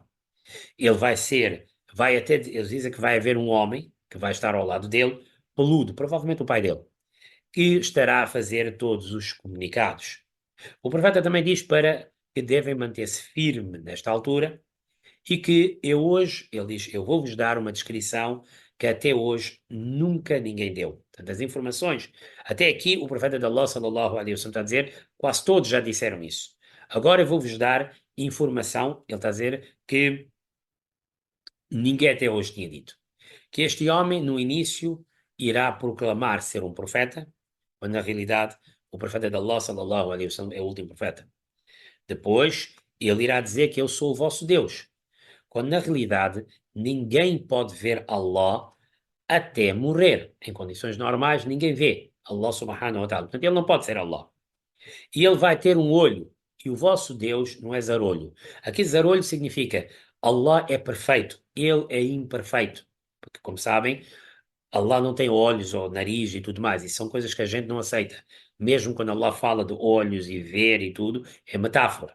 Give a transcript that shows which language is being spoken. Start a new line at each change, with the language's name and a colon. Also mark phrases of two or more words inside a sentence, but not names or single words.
Portuguese: Ele eles dizem que vai haver um homem que vai estar ao lado dele, peludo, provavelmente o pai dele, que estará a fazer todos os comunicados. O profeta também diz para que devem manter-se firme nesta altura e que ele diz, eu vou-vos dar uma descrição que até hoje nunca ninguém deu. Portanto, as informações, até aqui o profeta de Allah,
Arabic: صلى الله عليه وسلم,
Portuguese: está a dizer, quase todos já disseram isso. Agora eu vou-vos dar informação, ele está a dizer, que ninguém até hoje tinha dito. Que este homem, no início, irá proclamar ser um profeta, quando na realidade o profeta de Allah,
Arabic: صلى الله عليه وسلم,
Portuguese: é o último profeta. Depois, ele irá dizer que eu sou o vosso Deus, quando na realidade ninguém pode ver Allah até morrer. Em condições normais, ninguém vê Allah
Arabic: سبحانه وتعالى.
Portuguese: Portanto, ele não pode ser Allah. E ele vai ter um olho, e o vosso Deus não é zarolho. Aqui zarolho significa Allah é perfeito, ele é imperfeito. Porque, como sabem, Allah não tem olhos ou nariz e tudo mais. Isso são coisas que a gente não aceita. Mesmo quando Allah fala de olhos e ver e tudo, é metáfora.